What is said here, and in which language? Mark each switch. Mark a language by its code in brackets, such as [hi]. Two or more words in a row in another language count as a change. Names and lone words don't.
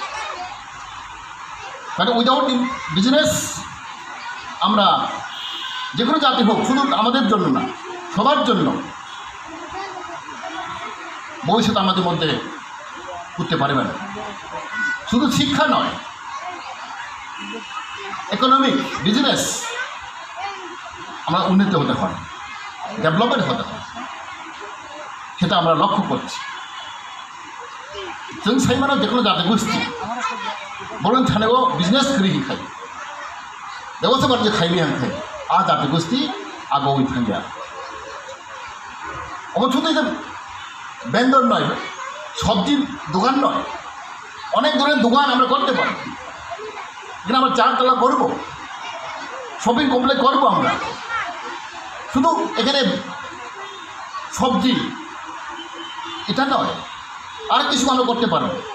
[bn] কারণ [en] without business [bn] আমরা যে কোনো জাতি হোক, শুধু আমাদের জন্য না, সবার জন্য ভবিষ্যৎ আমাদের মধ্যে করতে পারবে না। শুধু শিক্ষা নয়, [en] economic, business [bn] আমরা উন্নতি হতে হয়, ডেভেলপমেন্ট হতে হয়, সেটা আমরা লক্ষ্য করছি। [brx] जों साइमानाव जेखुनु जातिगोष्ठी बरं थानायाव बिजनेस करी हिखाय व्यवसाय बानिज्य खायनि हांखाय आ जातिगोष्ठी आगोवै थांलिया। [bn] অবশ্যই যে বেন্দর নয়, সবজির দোকান নয়, অনেক ধরনের দোকান আমরা করতে পারি। এখানে আমরা চারতলা করবো, [en] shopping complex [bn] করবো আমরা। শুধু এখানে সবজি এটা নয়, আর কিছু আমরা করতে পারবো।